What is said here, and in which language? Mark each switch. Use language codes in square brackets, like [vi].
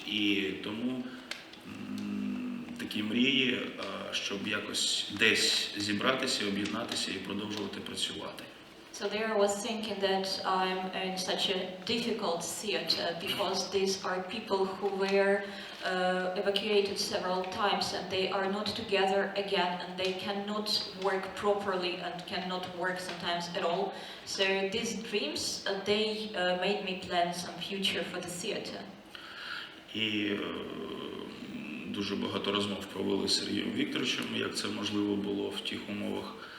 [uk] І тому такі мрії, щоб якось десь зібратися, об'єднатися і продовжувати працювати. [en] So there I was thinking that I'm in such a difficult theater because these are people who were evacuated several times and they are not together again and they cannot work properly and cannot work sometimes at all. So these dreams, they made me plan some future for the theater. [uk] І дуже багато розмов провели з Сергієм Вікторовичем, як це можливо було в тих умовах.